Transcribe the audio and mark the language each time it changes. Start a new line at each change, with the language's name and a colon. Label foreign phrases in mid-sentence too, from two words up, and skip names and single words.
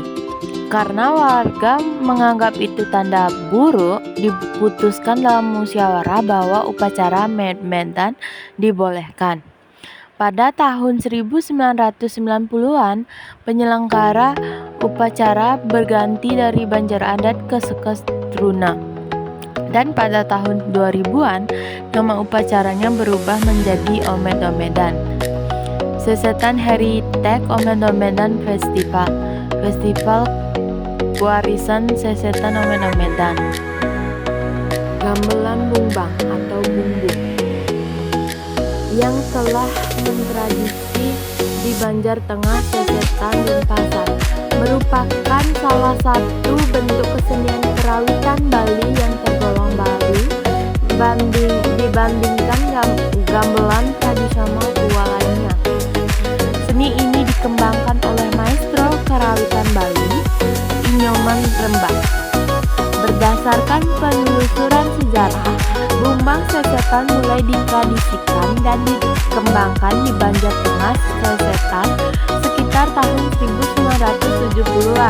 Indonesian: Karena warga menganggap itu tanda buruk, diputuskan dalam musyawarah bahwa upacara med-medan dibolehkan. Pada tahun 1990-an, penyelenggara upacara berganti dari Banjar Adat ke Sekes Truna. Dan pada tahun 2000-an, nama upacaranya berubah menjadi Omed-Omedan. Sesetan Heritage Omed-Omedan Festival warisan sesetan Omedan. Gamelan Bungbang atau Bungbung yang telah mentradisi di Banjar Tengah, Sesetan, Denpasar merupakan salah satu bentuk kesenian kerawitan Bali yang tergolong baru dibandingkan gamelan tradisional tua lainnya. Seni ini dikembangkan oleh maestro kerawitan Bali, Inyoman Rembak. Berdasarkan penelusuran sejarah, Bungbang Sesetan mulai ditradisikan dan dikembangkan di Banjar Tengah, Sesetan sekitar tahun 1970-an.